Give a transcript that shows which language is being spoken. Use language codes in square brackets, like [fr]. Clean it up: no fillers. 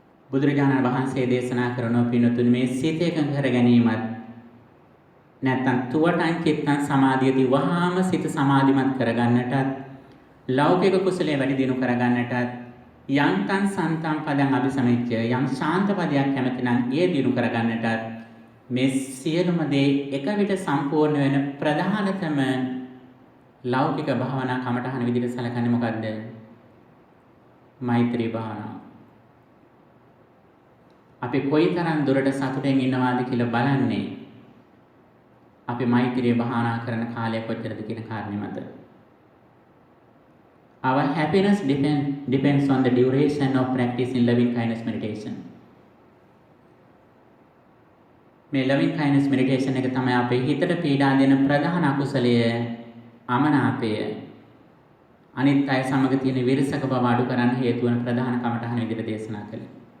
[si] බුදුරජාණන් වහන්සේ දේශනා කරන පින්තුනි මේ සිත එකඟ කර ගැනීමත් නැත්නම් තුවටන් චිත්තං සමාධියදී වහාම සිත සමාධිමත් කරගන්නටත් ලෞකික කුසලයේ වැඩි දියුණු කරගන්නටත් යන්තං සන්තං පදං අபிසමිච්ඡය යම් ශාන්ත පදයක් කැමති නම් ඒ දියුණු කරගන්නටත් මේ සියලුම දේ එක විට සම්පූර්ණ වෙන ප්‍රධානතම ලෞකික භාවනා කමඨහන විදිහට සැලකන්නේ මොකද්ද? මෛත්‍රී භාවනාව. අපි කොයිතරම් දුරට සතුටෙන් ඉන්නවාද කියලා බලන්නේ අපි මෛත්‍රී භාවනා කරන කාලය කොච්චරද කියන කාරණේ මත. [en] Our happiness depends on the duration of practicing loving kindness meditation. [si] මේ loving kindness meditation එක තමයි අපේ හිතට පීඩා දෙන ප්‍රධාන අකුසලය අමනාපය. අනිත් අය සමග තියෙන විරසක බව අඩු කරන්න හේතු වන ප්‍රධාන කමඨහන විදිහට දේශනා කළේ.